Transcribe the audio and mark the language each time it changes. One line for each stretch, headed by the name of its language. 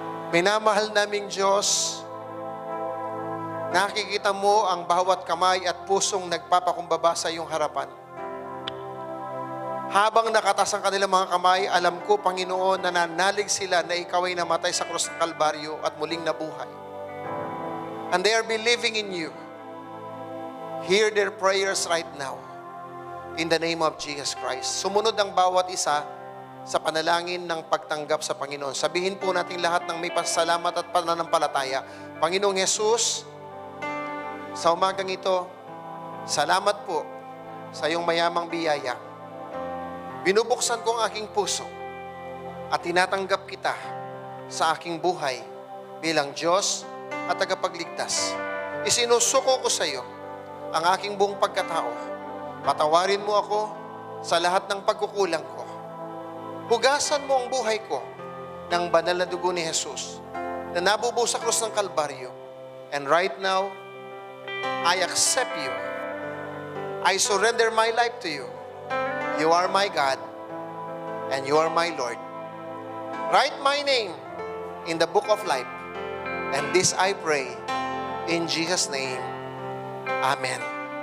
Filipino: Minamahal naming Diyos, nakikita mo ang bawat kamay at pusong nagpapakumbaba sa iyong harapan. Habang nakatas ang kanilang mga kamay, alam ko, Panginoon, na nanalig sila na ikaw ay namatay sa krus ng Kalbaryo at muling nabuhay.
English: And they are believing in you. Hear their prayers right now. In the name of Jesus Christ.
Filipino: Sumunod ang bawat isa sa panalangin ng pagtanggap sa Panginoon. Sabihin po natin lahat ng may pasalamat at pananampalataya. Panginoong Jesus, sa umagang ito, salamat po sa iyong mayamang biyaya. Binubuksan ko ang aking puso at tinatanggap kita sa aking buhay bilang Diyos at tagapagligtas. Isinusuko ko sa iyo ang aking buong pagkatao. Patawarin mo ako sa lahat ng pagkukulang ko. Hugasan mo ang buhay ko ng banal na dugo ni Jesus na nabubuo sa krus ng Kalbaryo.
English: And right now, I accept you. I surrender my life to you. You are my God and you are my Lord. Write my name in the book of life. And this I pray in Jesus' name. Amen.